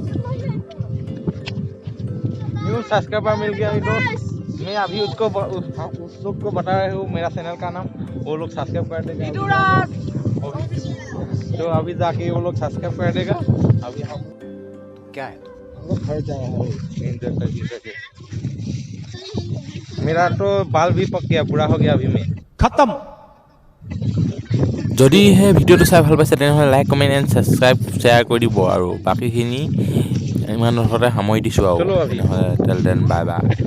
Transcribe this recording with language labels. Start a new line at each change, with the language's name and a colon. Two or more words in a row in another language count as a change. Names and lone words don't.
Hindi: न्यू सब्सक्राइबर मिल गया दोस्त मैं अभी उस लोग को बता रहा हूँ मेरा चैनल का नाम वो लोग सब्सक्राइब कर देगा तो अभी जाके वो लोग सब्सक्राइब कर देगा अभी हम क्या है हम लोग घर जा रहे हैं मेरा तो बाल भी पक गया पूरा हो गया अभी मैं खत्म
Assamese: যদিহে ভিডিঅ'টো চাই ভাল পাইছে তেনেহ'লে
English: like comment and subscribe share
Assamese: কৰি দিব আৰু বাকীখিনি ইমান সামৰি দিছোঁ আৰু তেনেহ'লে
English: bye bye